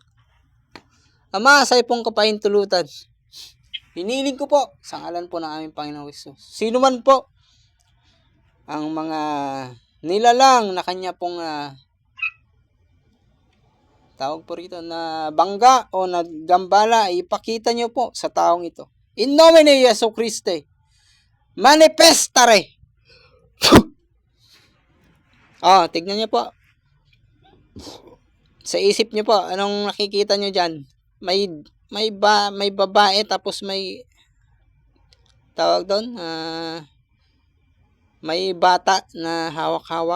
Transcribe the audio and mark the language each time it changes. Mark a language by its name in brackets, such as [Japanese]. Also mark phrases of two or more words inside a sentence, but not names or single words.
[Filipino] Ama, sa pong kapahintulutan, hiniling ko po sa ngalan po ng aming Panginoong Hesus. Sino man po ang mga nilalang na kanya pong tawag po rito na bangga o naggambala, ipakita nyo po sa taong ito. [Latin] In nomine Jesu Christi, manifestare. [Filipino] Tignan nyo po. Sa isip nyo po, anong nakikita nyo dyan? May babae, tapos may tawag doon, may bata na hawak-hawak.